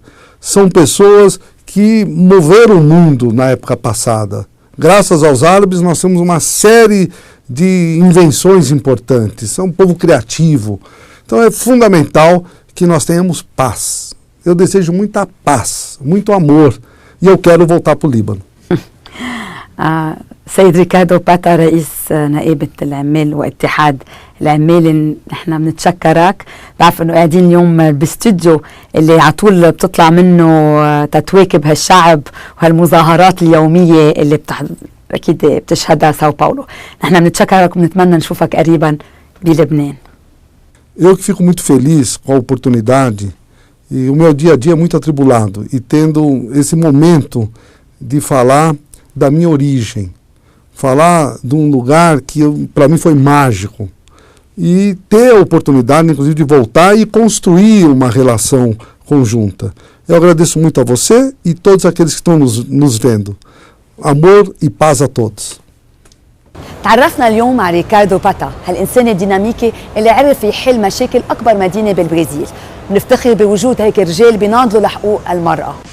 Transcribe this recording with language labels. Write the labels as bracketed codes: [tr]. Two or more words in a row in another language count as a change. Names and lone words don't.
[pt] São pessoas que moveram o mundo na época passada. Graças aos árabes, nós temos uma série de invenções importantes. É um povo criativo. Então, é fundamental que nós tenhamos paz. Eu desejo muita paz, muito amor, e eu quero voltar para o Líbano. [ar] سيد ريكاردو باتا رئيس نائبة العمال واتحاد العمال، نحن بنتشكرك. بعرف انه قاعدين اليوم باستوديو اللي على طول بتطلع منه تتواكب هالشعب وهالمظاهرات اليومية اللي اكيد بتشهدها ساو باولو. نحن بنتشكرك وبنتمنى نشوفك قريبا بلبنان. [pt] Eu que fico muito feliz com a oportunidade, e o meu dia a dia é muito atribulado, e tendo esse momento de falar da minha origem, falar de um lugar que para mim foi mágico, e ter a oportunidade, inclusive, de voltar e construir uma relação conjunta. Eu agradeço muito a você e todos aqueles que estão nos vendo. Amor e paz a todos. [ar] تعرفنا اليوم مع ريكاردو باتا، هالإنسان الديناميكي اللي عرف يحل مشاكل أكبر مدينة بالبرازيل. بنفتخر بوجود هيك رجال بيناضلوا لحقوق المرأة.